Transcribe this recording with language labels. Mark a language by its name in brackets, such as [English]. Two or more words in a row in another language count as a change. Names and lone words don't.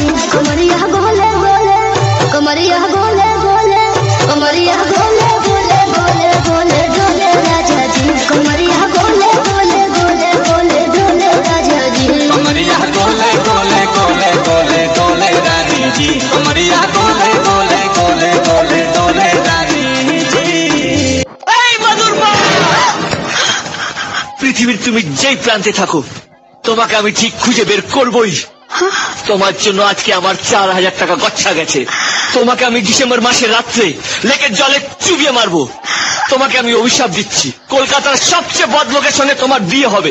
[Hindi] कमरिया गोले गोले, कमरिया गोले गोले, कमरिया गोले गोले गोले गोले डोले राजा जी। कमरिया गोले गोले गोले गोले डोले राजा जी। कमरिया गोले गोले गोले गोले डोले रानी जी। कमरिया गोले गोले गोले गोले डोले रानी जी। [Bangla] পৃথিবীর তুমি যেই প্রান্তে থাকো তোমাকে আমি ঠিক খুঁজে বের করবই। তোমার জন্য আজকে আমার 4000 টাকা গচ্ছা গেছে। তোমাকে আমি ডিসেম্বর মাসের রাত্রে লেকের জলে চুবিয়ে মারবো। তোমাকে আমি অভিশাপ দিচ্ছি, কলকাতার সবচেয়ে বদ লোকেশনে তোমার বিয়ে হবে।